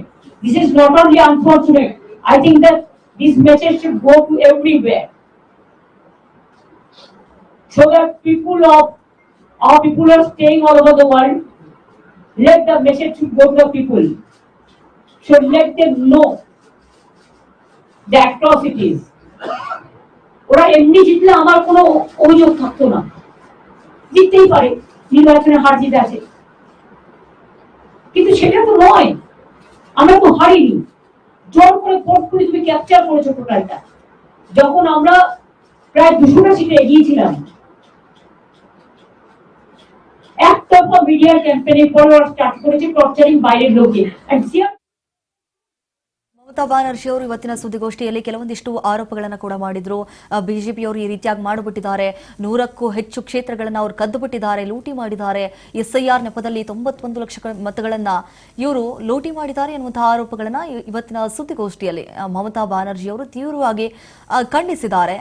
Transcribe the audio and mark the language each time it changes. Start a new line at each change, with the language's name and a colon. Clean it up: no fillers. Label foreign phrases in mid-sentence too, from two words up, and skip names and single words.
English: This is not only unfortunate, I think that this message should go to everywhere, so that our people are staying all over the world. Let the message should go to the people. Should let them know the atrocities.
Bangla: ওরা এমনি জিতলে আমার কোনো অভিযোগ থাকতো না, জিততেই পারে, নির্বাচনে হার জিত আছে, কিন্তু সেটা তো নয়। আমরা তো হারিনি, জোর করে ভোট করে তুমি ক্যাপচার করেছো টোটালটা। যখন আমরা প্রায় 200টা সিটে এগিয়েছিলাম, একতরফা
English: media campaign follower start
Bangla: করেছে টর্চারিং বাইরের লোকে and
Kannada: ಮಮತಾ ಬ್ಯಾನರ್ಜಿ ಅವರು ಇವತ್ತಿನ ಸುದ್ದಿಗೋಷ್ಠಿಯಲ್ಲಿ ಕೆಲವೊಂದಿಷ್ಟು ಆರೋಪಗಳನ್ನು ಕೂಡ ಮಾಡಿದ್ರು. ಬಿಜೆಪಿಯವರು ಈ ರೀತಿಯಾಗಿ ಮಾಡಿಬಿಟ್ಟಿದ್ದಾರೆ, 100ಕ್ಕೂ ಹೆಚ್ಚು ಕ್ಷೇತ್ರಗಳನ್ನು ಅವರು ಕದ್ದುಬಿಟ್ಟಿದ್ದಾರೆ, ಲೂಟಿ ಮಾಡಿದ್ದಾರೆ, ಎಸ್ಐಆರ್ ನೆಪದಲ್ಲಿ 91 ಲಕ್ಷ ಮತಗಳನ್ನ ಇವರು ಲೂಟಿ ಮಾಡಿದ್ದಾರೆ ಎನ್ನುವಂತಹ ಆರೋಪಗಳನ್ನ ಇವತ್ತಿನ ಸುದ್ದಿಗೋಷ್ಠಿಯಲ್ಲಿ ಮಮತಾ ಬ್ಯಾನರ್ಜಿ ಅವರು ತೀವ್ರವಾಗಿ ಖಂಡಿಸಿದ್ದಾರೆ.